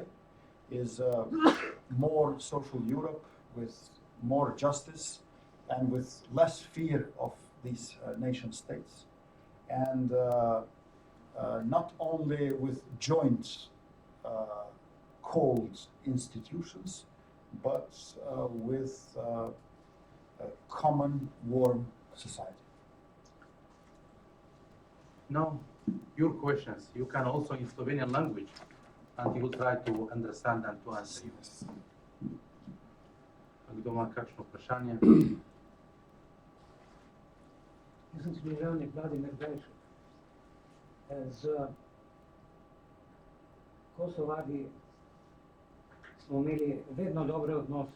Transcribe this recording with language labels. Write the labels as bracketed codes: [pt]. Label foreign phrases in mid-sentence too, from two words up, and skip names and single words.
[en] Is more social Europe with more justice and with less fear of these nation states, and not only with joint cold institutions, but with a common warm society. Now, your questions, you can also in Slovenian language, and he will try to understand and to answer you. [sl] Kdo ima kakšno vprašanje? Jaz sem državnik Vladimir Bejšek. Z Kosovari smo imeli vedno dobre odnose.